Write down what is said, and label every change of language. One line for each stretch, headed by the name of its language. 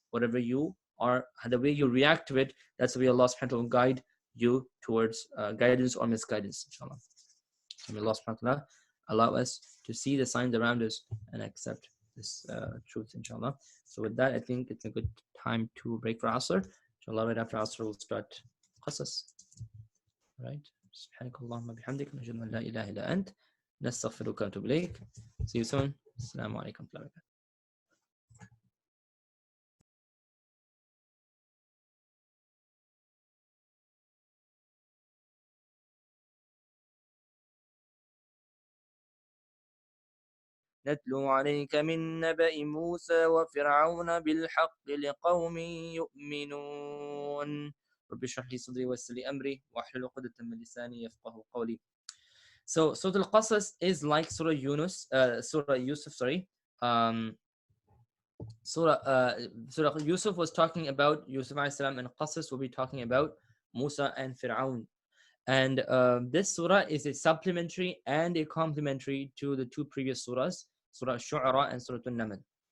English: Whatever you are, the way you react to it, that's the way Allah subhanahu wa ta'ala will guide you towards guidance or misguidance, inshallah. So may Allah subhanahu wa ta'ala allow us to see the signs around us and accept this truth, inshallah. So with that, I think it's a good time to break for Asr. Inshallah, right after Asr, we'll start Qasas. Right?
Arabic: سبحانك اللهم وبحمدك نشهد أن لا إله إلا أنت نستغفرك ونتوب إليك.
English: See you soon. Assalamu alaikum.
Arabic: نتلو عليك من نبأ موسى وفرعون بالحق لقوم يؤمنون. رب اشرح لي صدري ويسر لي أمري واحلل عقدة من لساني يفقهوا قولي.
English: So Surah al-Qasas is like Surah Yusuf, sorry. Surah Yusuf was talking about Yusuf alayhi salam, and Qasas will be talking about Musa and Fir'aun. And this surah is a supplementary and a complementary to the two previous surahs, Surah ash-Shu'ara and Surah an-Naml.